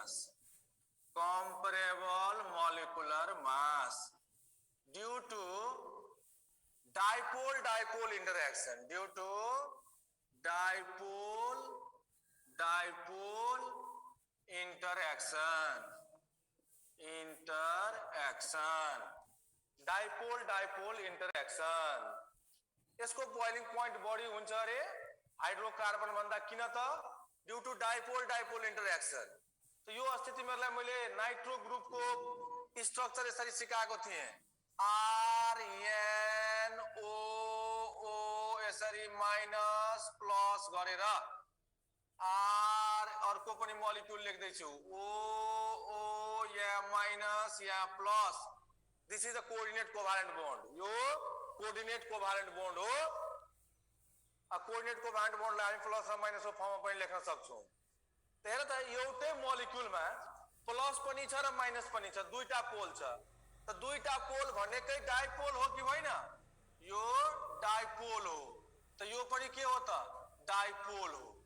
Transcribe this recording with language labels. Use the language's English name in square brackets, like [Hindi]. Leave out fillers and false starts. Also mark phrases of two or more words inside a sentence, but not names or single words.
[English] mass due to dipole interaction, dipole interaction. [Nepali] यसको [English] boiling point [Nepali] बढी हुन्छ रे हाइड्रोकार्बन भन्दा। किन त? [English] due to dipole interaction. [Nepali] तो यो अस्ति तिमीहरुलाई मैले नाइट्रो ग्रुपको स्ट्रक्चर यसरी सिकाएको थिएँ। RNOO यसरी [English] minus plus [Nepali] गरेर आर अर्को पनि मोलिक्युल लेख्दै छु, OO या माइनस या प्लस। [English] this is a coordinate covalent bond. यो coordinate covalent bond हो। [Nepali] आ [English] coordinate covalent [Nepali] बॉन्डलाई हामी प्लस र माइनसको फर्ममा पनि लेख्न सक्छौं। त हेर त, एउटै मोलिक्युलमा प्लस पनि छ र माइनस पनि छ, दुईटा पोल छ। त दुईटा पोल भनेकै डाइपोल हो कि होइन? यो डाइपोल हो। त यो पनि के हो त? डाइपोल हो।